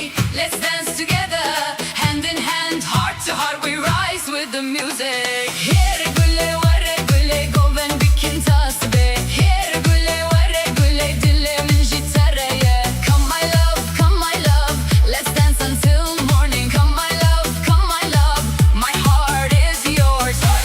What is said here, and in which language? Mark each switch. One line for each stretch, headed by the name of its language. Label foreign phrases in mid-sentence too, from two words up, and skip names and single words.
English: Let's dance together, hand in hand, heart to heart we rise with the music.
Kurdish: Here güle vare güle goven bikin tas be. Here güle vare güle dilemin jitareye.
English: Come my love, let's dance until morning. Come my love, my heart is yours.